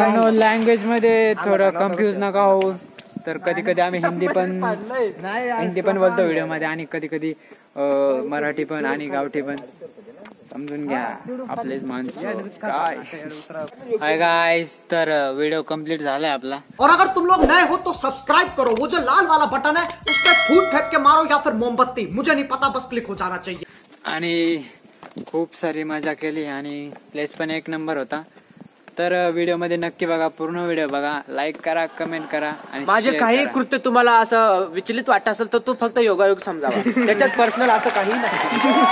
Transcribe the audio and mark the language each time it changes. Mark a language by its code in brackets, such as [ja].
[mr] Language मध्ये थोडं confuse नका होऊ, तर कधी कधी आम्ही हिंदी पण बोलतो व्हिडिओ मध्ये आणि कधी कधी मराठी पण आणि गावठी पण, समजून घ्या आपलेच माणसं काय. हाय गाइस, तर व्हिडिओ कंप्लीट झालाय आपला. [hi] और अगर तुम लोग नए हो तो सब्सक्राइब करो, वो जो लाल वाला बटन है उस पर फूट फेंक के मारो या फिर मोमबत्ती, मुझे नहीं पता, बस क्लिक हो जाना चाहिए. [mr] आणि खूप सारी मजा केली आणि प्लेस पण एक नंबर होता. तर व्हिडिओ मध्ये नक्की बघा, पूर्ण व्हिडिओ बघा, लाईक करा, कमेंट करा आणि माझे काही कृत्य तुम्हाला असं विचलित वाटत असेल तर तो फक्त योगायोग समजावा, त्याच्यात पर्सनल असं काही नाही.